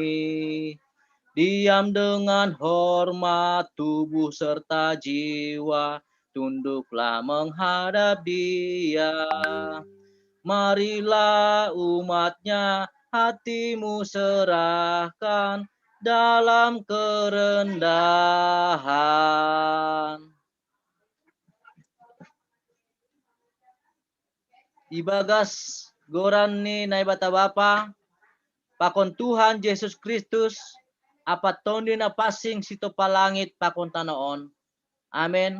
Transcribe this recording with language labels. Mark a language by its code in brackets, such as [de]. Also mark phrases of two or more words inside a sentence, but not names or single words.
[id] Diam dengan hormat tubuh serta jiwa. Tunduklah menghadap Dia. Marilah umatnya hatimu serahkan dalam kerendahan. [bts] Ibagas gorani naibata Bapa, pakon Tuhan Yesus Kristus, apa tondi na pasing sito palangit pakon tanaon. Amen.